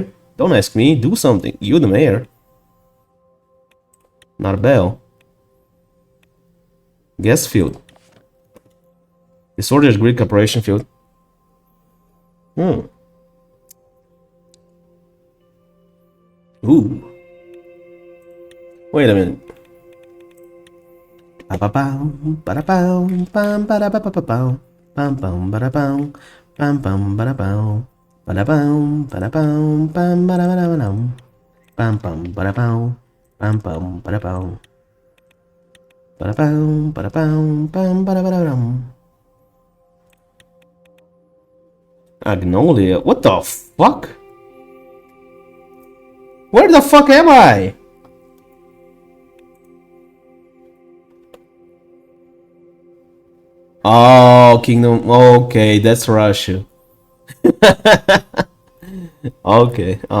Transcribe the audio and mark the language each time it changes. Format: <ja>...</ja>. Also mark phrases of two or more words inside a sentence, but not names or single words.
<en>Don't ask me. Do something. You the mayor. Not a bell. Gas field. Disordered grid corporation field. Ooh. Wait a minute. Ba-ba-bow, ba-da-bow, bam, ba-da-ba-ba-ba-bow, bam, bam, ba-da-bow, bam, bam, ba-da-bow, ba-da-bow, ba-da-bow, bam, ba-da-ba-da-ba-dow, bam, bam, ba-da-bow, bam, bam, ba-da-bow, ba-da-bow, ba-da-bow, bam, ba-da-ba-da-ba-dow. Agnolia? What the fuck? Where the fuck am I? Oh, Kingdom. Okay, that's Russia. Okay.</en>